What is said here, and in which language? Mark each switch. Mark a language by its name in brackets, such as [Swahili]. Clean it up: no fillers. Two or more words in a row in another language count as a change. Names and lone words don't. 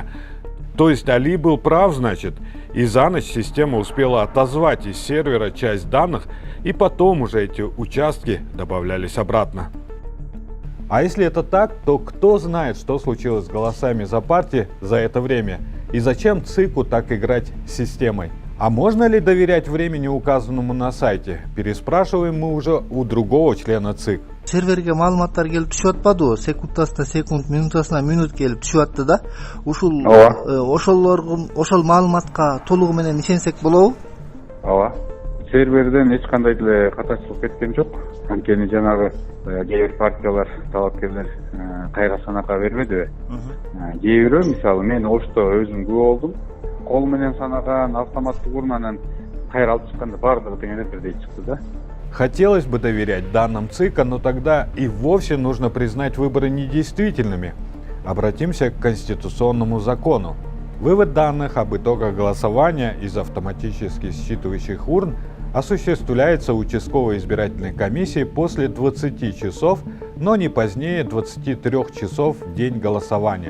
[Russian] То есть Али был прав, значит, и за ночь система успела отозвать из сервера часть данных, и потом уже эти участки добавлялись обратно. А если это так, то кто знает, что случилось с голосами за партии за это время? И зачем ЦИКу так играть с системой? А можно ли доверять времени, указанному на сайте? Переспрашиваем мы уже у другого члена ЦИК. [Kyrgyz] Серверге маалыматтар келип түшүп атпадыбы? Секундасына секунд, минутасына минут келип түшүп атты да. Ушул ошол маалыматка толугу менен ишенсек болобу? Ооба. Серверден эч кандай деле катачылык кеткен жок. Анткени жанагы кээ бир партиялар, талапкерлер кайра санакка бербедиби? Кээ бирөө, мисалы мен ошто өзүм күбө болдум. Кол менен санаган автоматтык урманан кайра алып чыкканда баардыгы тең эле бирдей чыкты да. [Russian] Хотелось бы доверять данным ЦИКа, но тогда и вовсе нужно признать выборы недействительными. Обратимся к конституционному закону. Вывод данных об итогах голосования из автоматически считывающих урн осуществляется участковой избирательной комиссией после 20 часов, но не позднее 23 часов в день голосования.